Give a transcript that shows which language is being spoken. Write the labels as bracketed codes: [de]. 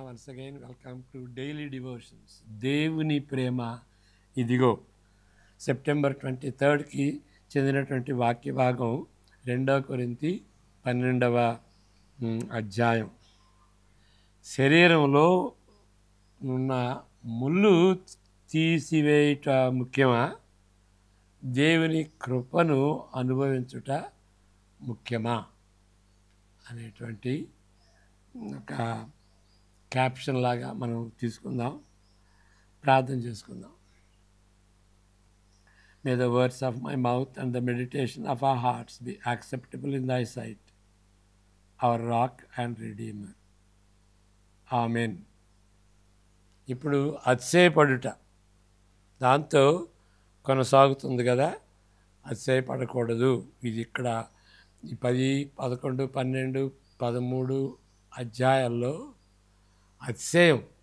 [en] Once again, welcome to Daily Devotions. [te] దేవుని ప్రేమ ఇదిగో. September 23కి చెందినటువంటి వాక్య భాగం 2 కొరింథీ 12వ అధ్యాయం. శరీరంలో ఉన్న ముళ్ళు తీసివేయుట ముఖ్యమా, దేవుని కృపను అనుభవించుట ముఖ్యమా అనేటువంటి ఒక క్యాప్షన్ లాగా మనం తీసుకుందాం, ప్రార్థన చేసుకుందాం. [en] May the words of my mouth and the meditation of our hearts be acceptable in thy sight, our rock and redeemer. [te] Amen. ఇప్పుడు అతిశయపడుట దాంతో కొనసాగుతుంది కదా. అతిశయపడకూడదు. ఇది ఇక్కడ ఈ 10, 11, 12, 13 అధ్యాయాల్లో అతిశయం.